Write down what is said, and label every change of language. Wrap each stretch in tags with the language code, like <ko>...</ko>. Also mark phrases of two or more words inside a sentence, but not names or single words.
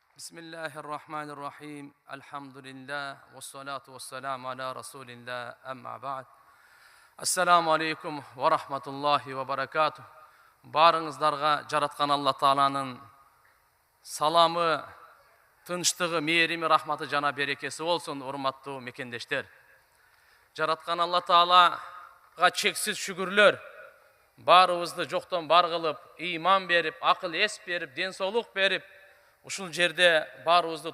<ar>بسم الله الرحمن الرحيم. الحمد لله. والصلاة والسلام على رسول الله. أما بعد. السلام عليكم ورحمة الله وبركاته.</ar> <ky>Barыңыздарга жараткан Алла Тааланын саламы, тынчтыгы, мээрими, рахматы жана берекеси болсун, урматтуу мекендештер. Жараткан Алла Таалага чексиз шүгүрлөр. Барыбызды жоктон бар кылып, ыйман берип, акыл эс берип, ден соолук берип, ушул жерде барыбызды</ky>